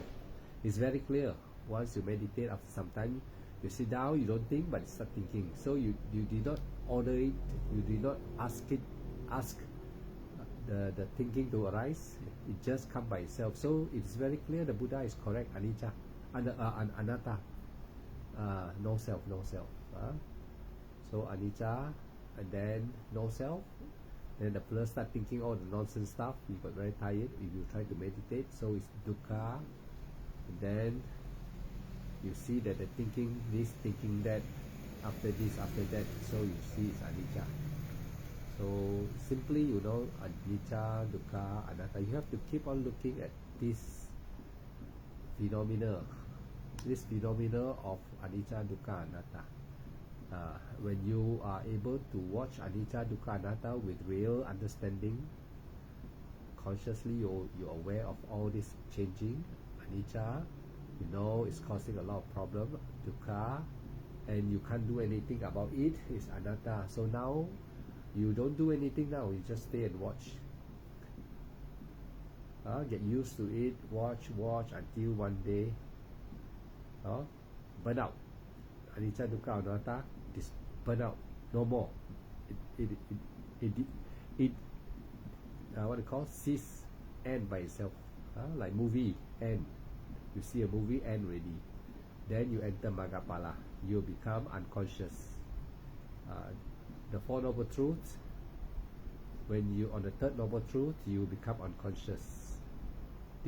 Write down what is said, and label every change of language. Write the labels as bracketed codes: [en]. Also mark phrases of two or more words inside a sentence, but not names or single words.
[en] It's very clear. Once you meditate, after some time, you sit down, you don't think, but you start thinking. So you did not order it. You did not ask the thinking to arise. It just come by itself. So it's very clear the Buddha is correct. [pi] Anicca, anatta. [en] No self. So anicca, and then no self. Then the person start thinking all the nonsense stuff. You got very tired if you try to meditate. So it's dukkha. And then you see that the thinking this, thinking that, after this, after that. So you see it's anicca. So simply, [pi] anicca, dukkha, anatta. [en] You have to keep on looking at this phenomena. This phenomena of [pi] anicca, dukkha, anatta. [en] When you are able to watch [pi] anicca, dukkha, anatta [en] with real understanding, consciously you're aware of all this changing. Anicca, it's causing a lot of problem. Dukkha, and you can't do anything about it, is anatta. So now you don't do anything now, you just stay and watch. Get used to it, watch until one day burn out. [pi] Anicca, dukkha, anatta, [en] this burn out, no more. It what do you call, cease, end by itself. Like movie end. You see a movie end already. Then you enter Maggaphala. You become unconscious. The Four Noble Truths, when you on the third Noble Truth, you become unconscious.